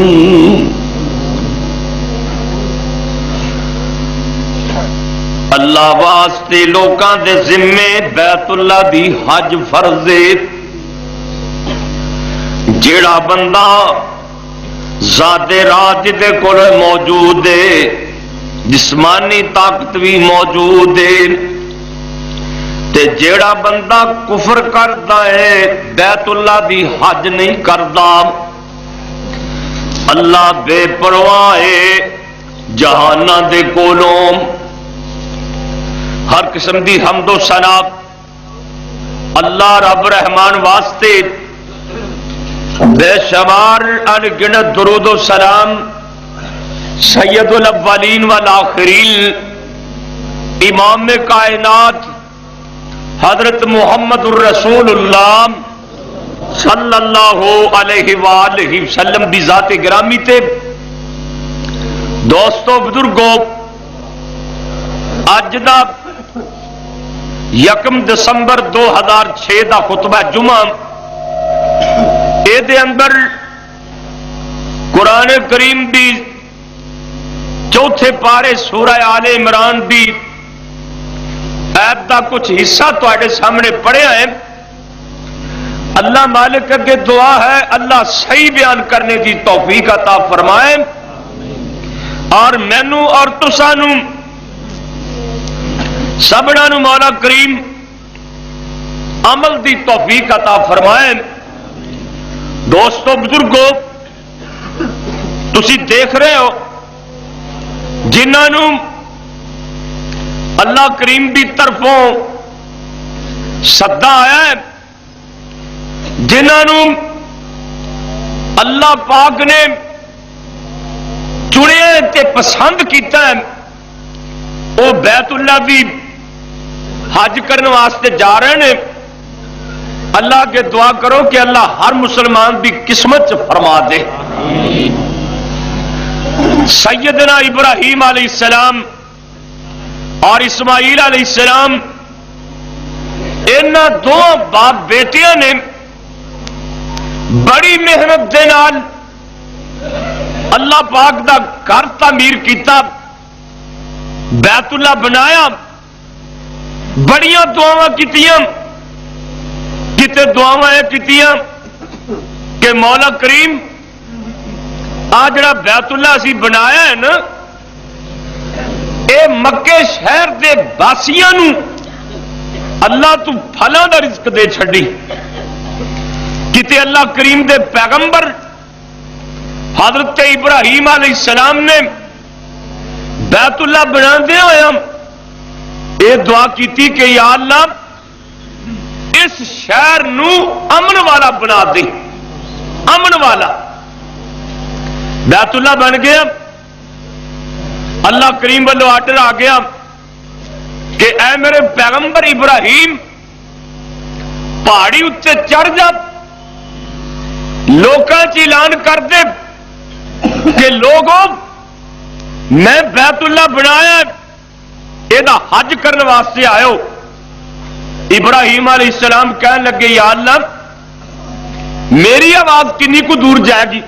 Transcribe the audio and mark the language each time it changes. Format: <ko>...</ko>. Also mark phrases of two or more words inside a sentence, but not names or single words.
<pa>اللہ واسطے لوکاں دے ذمے بیت اللہ دی حج فرض ہے۔ جیڑا بندہ ذات راج دے کول موجود ہے، جسمانی طاقت بھی موجود ہے، تے جیڑا بندہ کفر کردا ہے بیت اللہ دی حج نہیں کردا، اللہ بے پرواہ ہے جہاناں دے کولوں۔ ہر قسم دی حمد و ثنا اللہ رب رحمان واسطے، بے شمار انگنت درود و سلام</pa> <ar>سید الاولین والآخرین</ar> <pa>امام کائنات حضرت محمد الرسول اللہ</pa> <ar>صلی اللہ علیہ وآلہ وسلم</ar> <pa>دی ذات گرامی تے۔ دوستو بزرگو، اج دا 1 دسمبر 2006 دا خطبہ جمعہ، اے دے اندر قرآن کریم دی چوتھے پارے سورہ آل عمران دی آیت دا کچھ حصہ تواڈے سامنے پڑھیا ہے۔ اللہ مالک اگے دعا ہے اللہ صحیح بیان کرنے دی توفیق عطا فرمائے، اور مینوں اور تساں نوں سبڑا نو مولا کریم عمل دی توفیق عطا فرمائے۔ دوستو بزرگو، تسی دیکھ رہے ہو جنہاں نو اللہ کریم دی طرفوں سدا آیا ہے، جنہاں نو اللہ پاک نے چنیا تے پسند کیتا ہے وہ بیت اللہ بھی حج کرنے واسطے جا رہے ہیں.</pa> <ur>اللہ کے دعا کرو کہ اللہ ہر مسلمان کی قسمت فرما دے.</ur> <pa>سیدنا ابراہیم</pa> <ar>علیہ السلام</ar> <pa>اور اسماعیل</pa> <ar>علیہ السلام</ar> <pa>انہاں دو باپ بیٹیاں نے بڑی محنت دے نال اللہ پاک دا گھر تعمیر کیتا، بیت اللہ بنایا، بڑیاں دعاواں کیتیاں. کتے دعاواں کیتیاں کہ مولا کریم آ جڑا بیت اللہ اسی بنایا ہے نا اے مکے شہر دے باسیاں نو اللہ تو پھلاں دا رزق دے چھڈی. کتے اللہ کریم دے پیغمبر حضرت ابراہیم</pa> <ar>علیہ السلام</ar> <pa>نے بیت اللہ بنا دیا ہوا یہ دعا کیتی کہ یا اللہ اس شہر نو امن والا بنا دے. امن والا بیت اللہ بن گیا. اللہ کریم والوں آرڈر آ گیا کہ اے میرے پیغمبر ابراہیم پہاڑی اتنے چڑھ جا، لوکاں چ اعلان کر دے کہ لوگوں میں بیت اللہ بنایا یہ حج کرنے واسطے آئے. ابراہیم</pa> <ar>علیہ السلام</ar> <pa>کہنے لگے یا اللہ میری آواز کنی کو دور جائے گی؟</pa>